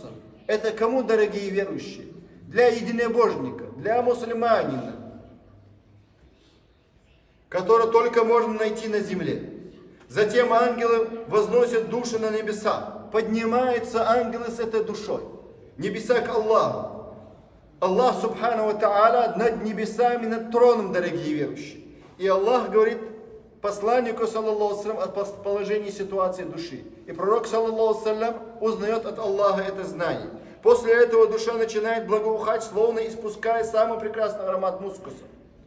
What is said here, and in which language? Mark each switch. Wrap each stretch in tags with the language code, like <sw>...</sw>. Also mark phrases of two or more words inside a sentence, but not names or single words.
<ru>Это кому, дорогие верующие? Для единобожника, для мусульманина, который только можно найти на земле. Затем ангелы возносят души на небеса. Поднимаются ангелы с этой душой. Небеса к Аллаху. Аллах,</ru> <ar>سبحانه وتعالى,</ar> <ru>над небесами, над троном, дорогие верующие. И Аллах говорит посланнику,</ru> <ar>صلى الله عليه وسلم,</ar> <ru>о положении ситуации души. И пророк,</ru> <ar>صلى الله عليه وسلم,</ar> <ru>узнает от Аллаха это знание. После этого душа начинает благоухать, словно испуская самый прекрасный аромат мускуса.</ru>